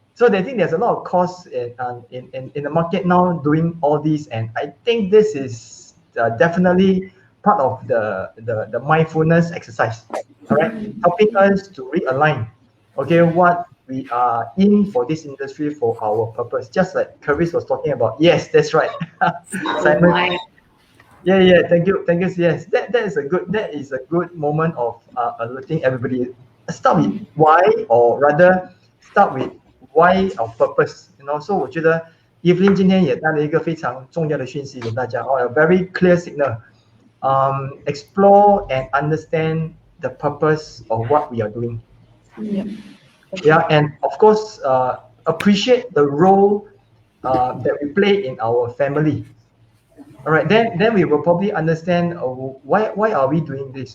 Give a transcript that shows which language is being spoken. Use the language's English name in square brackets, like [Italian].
[English] So I think there's a lot of costs in the market now doing all these, and I think this is definitely part of the mindfulness exercise, all right, helping us to realign, okay, what we are in for this industry for our purpose. Just like Karis was talking about. Yes, that's right. Simon. Yeah. Thank you. Yes, that is a good moment of alerting everybody. Start with why, or rather, start with why our purpose. [Chinese] So 我觉得 Evelyn 今天也带了一个非常重要的讯息给大家， [English] a very clear signal. Explore and understand the purpose of what we are doing. Yeah, and of course, appreciate the role that we play in our family. All right, then we will probably understand why are we doing this?